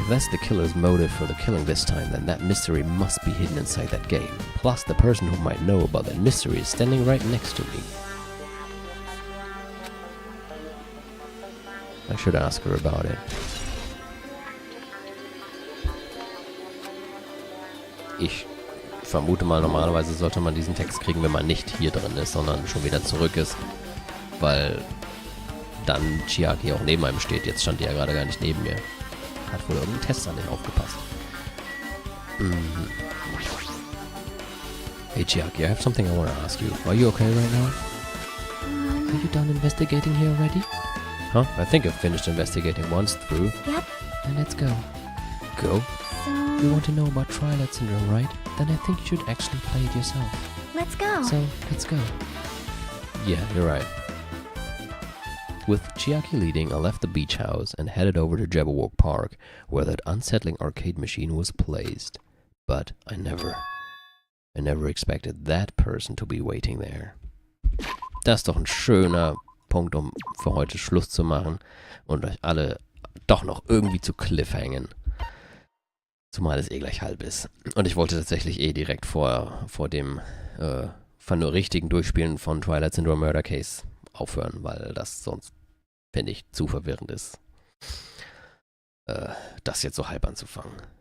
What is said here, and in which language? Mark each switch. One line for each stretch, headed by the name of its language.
English: If that's the killer's motive for the killing this time, then that mystery must be hidden inside that game. Plus, the person who might know about that mystery is standing right next to me. I should ask her about it.
German: Ich vermute mal, normalerweise sollte man diesen Text kriegen, wenn man nicht hier drin ist, sondern schon wieder zurück ist. Weil dann Chiaki auch neben einem steht. Jetzt stand die ja gerade gar nicht neben mir. Hat wohl irgendein Test an den aufgepasst.
English: Hey Chiaki, I have something I want to ask you. Are you okay right now? Are you done investigating here already? Huh? I think I've finished investigating once through. Yep. Then let's go. Go? So, You want to know about Twilight Syndrome, right? Then I think you should actually play it yourself. let's go. So, let's go. Yeah, you're right. With Chiaki leading, I left the beach house and headed over to Jabberwock Park, where that unsettling arcade machine was placed. But I never expected that person to be waiting there.
German: Das ist doch ein schöner Punkt, um für heute Schluss zu machen und euch alle doch noch irgendwie zu cliffhangen. Zumal es eh gleich halb ist. Und ich wollte tatsächlich direkt vor dem richtigen Durchspielen von Twilight Syndrome Murder Case aufhören, weil das sonst, finde ich, zu verwirrend ist, das jetzt so halb anzufangen.